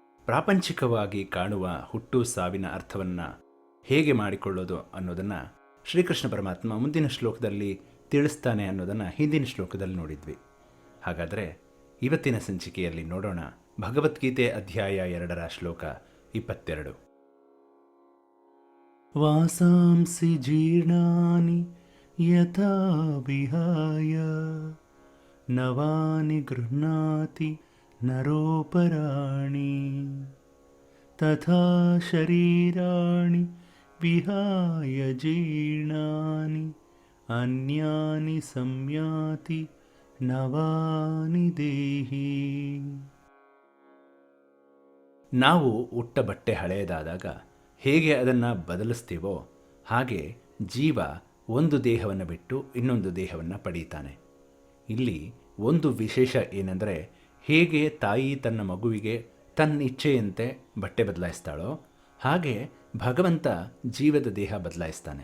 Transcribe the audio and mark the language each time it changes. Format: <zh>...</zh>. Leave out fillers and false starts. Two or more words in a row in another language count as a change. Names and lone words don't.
<kn>ಪ್ರಾಪಂಚಿಕವಾಗಿ ಕಾಣುವ ಹುಟ್ಟು ಸಾವಿನ ಅರ್ಥವನ್ನು ಹೇಗೆ ಮಾಡಿಕೊಳ್ಳೋದು ಅನ್ನೋದನ್ನು ಶ್ರೀಕೃಷ್ಣ ಪರಮಾತ್ಮ ಮುಂದಿನ ಶ್ಲೋಕದಲ್ಲಿ ತಿಳಿಸ್ತಾನೆ ಅನ್ನೋದನ್ನು ಹಿಂದಿನ ಶ್ಲೋಕದಲ್ಲಿ ನೋಡಿದ್ವಿ. ಹಾಗಾದರೆ ಇವತ್ತಿನ ಸಂಚಿಕೆಯಲ್ಲಿ ನೋಡೋಣ ಭಗವದ್ಗೀತೆ ಅಧ್ಯಾಯ 2 ಶ್ಲೋಕ 22.</kn> <sa>ವಾಸಾಂಸಿ ಜೀರ್ಣಾನಿ ಯಥಾ ವಿಹಾಯ ನವಾನಿ ಗೃಹ್ಣಾತಿ ನರೋಪರಾಣಿ ತಥಾ ಶರೀರಾಣಿ ವಿಹಾಯ ಜೀರ್ಣಾನಿ ಅನ್ಯಾನಿ ಸಂಯಾತಿ ನವಾನಿ ದೇಹಿ.</sa> <kn>ನಾವು ಉಟ್ಟ ಬಟ್ಟೆ ಹಳೆಯದಾದಾಗ ಹೇಗೆ ಅದನ್ನು ಬದಲಿಸ್ತೀವೋ ಹಾಗೆ ಜೀವ ಒಂದು ದೇಹವನ್ನು ಬಿಟ್ಟು ಇನ್ನೊಂದು ದೇಹವನ್ನು ಪಡೀತಾನೆ. ಇಲ್ಲಿ ಒಂದು ವಿಶೇಷ ಏನೆಂದರೆ, ಹೇಗೆ ತಾಯಿ ತನ್ನ ಮಗುವಿಗೆ ತನ್ನ ಇಚ್ಛೆಯಂತೆ ಬಟ್ಟೆ ಬದಲಾಯಿಸ್ತಾಳೋ ಹಾಗೆ ಭಗವಂತ ಜೀವದ ದೇಹ ಬದಲಾಯಿಸ್ತಾನೆ.</kn>